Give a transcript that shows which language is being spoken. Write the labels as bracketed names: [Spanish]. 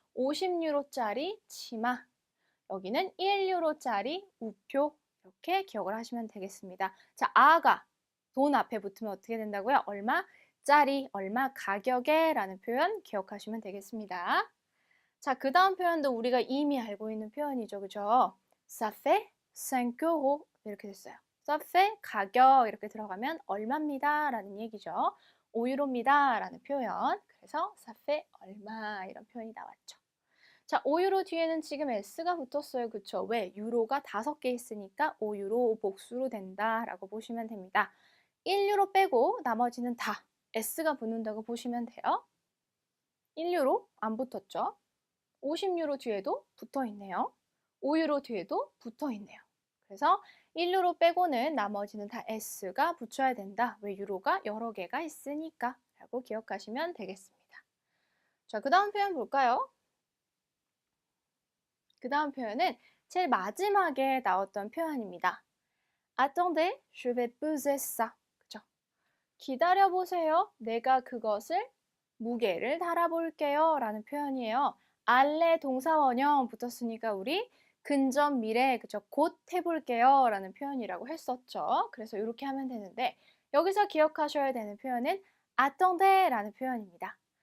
[Korean] 50유로짜리 치마. 여기는 1유로짜리 우표 이렇게 기억을 하시면 되겠습니다. 자, 아가 돈 앞에 붙으면 어떻게 된다고요? 얼마? 짜리, 얼마 가격에 라는 표현 기억하시면 되겠습니다. 자, 그 다음 표현도 우리가 이미 알고 있는 표현이죠. 그죠? [French] Ça fait 5 euros 이렇게 됐어요. [Korean] Ça fait 가격 이렇게 들어가면 얼마입니다 라는 얘기죠. 5유로입니다 라는 표현. 그래서 ça fait 얼마 이런 표현이 나왔죠. 자, 5유로 뒤에는 지금 s가 붙었어요. 그쵸? 왜? 유로가 5개 있으니까 5유로 복수로 된다라고 보시면 됩니다. 1유로 빼고 나머지는 다 s가 붙는다고 보시면 돼요. 1유로 안 붙었죠? 50유로 뒤에도 붙어 있네요. 5유로 뒤에도 붙어 있네요. 그래서 1유로 빼고는 나머지는 다 s가 붙여야 된다. 왜? 유로가 여러 개가 있으니까 라고 기억하시면 되겠습니다. 자, 그 다음 표현 볼까요? 그 다음 표현은 제일 마지막에 나왔던 표현입니다. [French] Attendez, je vais peser ça. [Korean] 그죠? 기다려보세요. 내가 그것을 무게를 달아볼게요. 라는 표현이에요. 알레 동사원형 붙었으니까 우리 근접 미래, 그죠? 곧 해볼게요. 라는 표현이라고 했었죠. 그래서 이렇게 하면 되는데 여기서 기억하셔야 되는 표현은 attendez 라는 표현입니다.